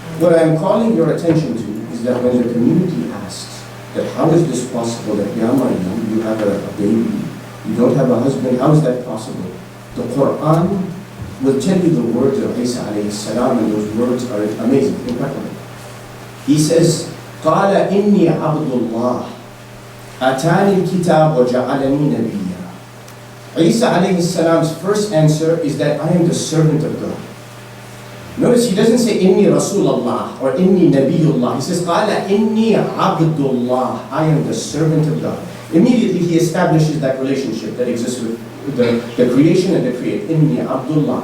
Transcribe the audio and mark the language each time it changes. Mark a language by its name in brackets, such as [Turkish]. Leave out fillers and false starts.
[English] What I am calling your attention to is that when the community asks that how is this possible that Ya Maryam, you have a baby, you don't have a husband, how is that possible? The Quran will tell you the words of Isa alayhi salam, and those words are amazing, incredible. He says, [Arabic] قال إني عبد الله أتاني الكتاب وجعلني نبيا. [English] Isa alayhi salam's first answer is that I am the servant of God. Notice he doesn't say Inni Rasulullah or Inni Nabiyullah. He says, Qala Inni Abdullah. I am the servant of God. Immediately he establishes that relationship that exists with the creation and the create. Inni Abdullah.